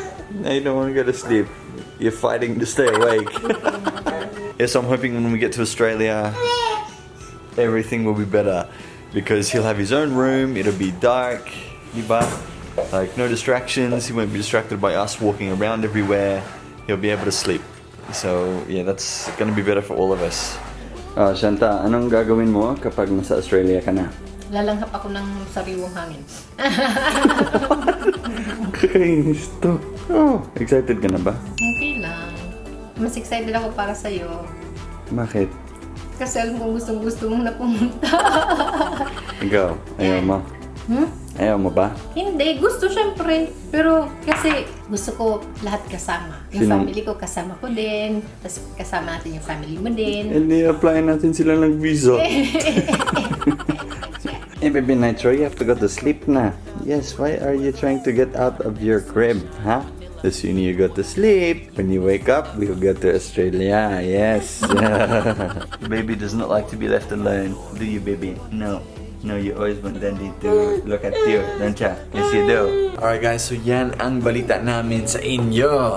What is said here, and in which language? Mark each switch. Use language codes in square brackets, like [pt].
[en] No, you don't want to go to sleep. You're fighting to stay awake. Yes, I'm hoping when we get to Australia, everything will be better, because he'll have his own room, it'll be dark, diba? Like no distractions, he won't be distracted by us walking around everywhere, he'll be able to sleep. So yeah, that's gonna be better for all of us. [tl] Shanta, anong gagawin mo kapag nasa Australia ka na? Lalanghap ako ng sariwang hangin. Kainis to. Oh, excited ka na ba? Okay lang. Mas excited ako para sa'yo. Bakit? Kasi alam kong gusto mong napumunta. Ikaw, ayaw mo? Ayaw mo ba? Hindi, gusto syempre. Pero kasi gusto ko lahat kasama. Yung family ko kasama ko din. Tapos kasama natin yung family mo din. Hindi, apply natin sila ng visa. [en] Hey baby Nitro, you have to go to sleep na. Yes, why are you trying to get out of your crib, huh? The sooner you go to sleep, when you wake up, we'll go to Australia. Yes. Baby does not like to be left alone. Do you, baby? No. No, you always want Dandy to look at you, don't ya? Yes, you do. Alright guys, [tl] so yan ang balita namin sa inyo.